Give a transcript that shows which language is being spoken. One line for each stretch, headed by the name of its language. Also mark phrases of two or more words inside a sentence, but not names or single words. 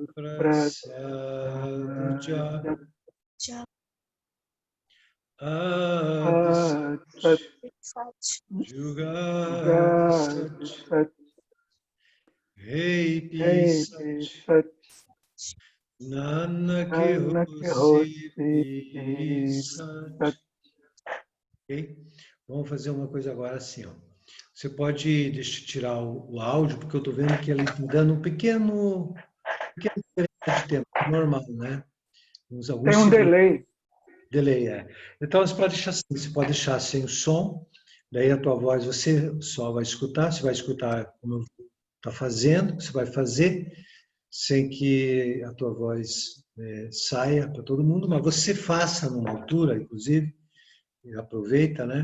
Punjabi: ਪ੍ਰਸਾਦਿ ਜਪੁ ਆਦਿ ਸਚੁ ਜੁਗਾਦਿ ਸਚੁ ਹੈ ਭੀ ਸਚੁ ਨਾਨਕ ਹੋਸੀ ਭੀ ਸਚੁ.
Portuguese: Ok? Vamos fazer uma coisa agora assim, ó. Você pode tirar o áudio, porque eu estou vendo que ele está dando um pequeno diferença de tempo, normal, né? Alguns Tem um segundos. delay. Delay, é. Então, você pode deixar assim, você pode deixar sem o som, daí a tua voz você só vai escutar, você vai escutar como eu estou fazendo, você vai fazer sem que a tua voz saia para todo mundo, mas você faça numa altura, inclusive, e aproveita, né?